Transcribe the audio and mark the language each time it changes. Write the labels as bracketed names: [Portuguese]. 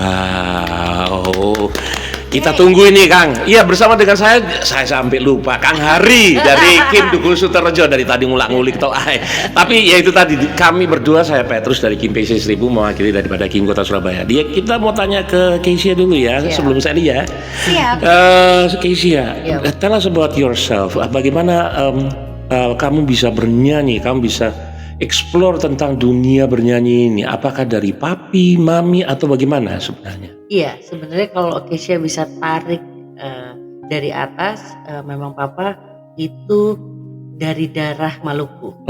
[Indonesian] Wow. Kita tunggu ini Kang. Iya, bersama dengan saya sampai lupa Kang Hari dari Kim Dukul Suterejo, dari tadi ngulak-ngulik toh. Tapi ya itu tadi, kami berdua, saya Petrus dari Kim PC 1000 mewakili daripada Kim Kota Surabaya. Kita mau tanya ke Kesia dulu ya, sebelum saya ya. Siap. [English] Kesia, tell us about yourself. [Indonesian] Bagaimana kamu bisa bernyanyi, kamu bisa explore tentang dunia bernyanyi ini? Apakah dari papi, mami, atau bagaimana sebenarnya? Iya, sebenarnya kalau Kesia bisa tarik dari atas, memang papa itu dari darah Maluku.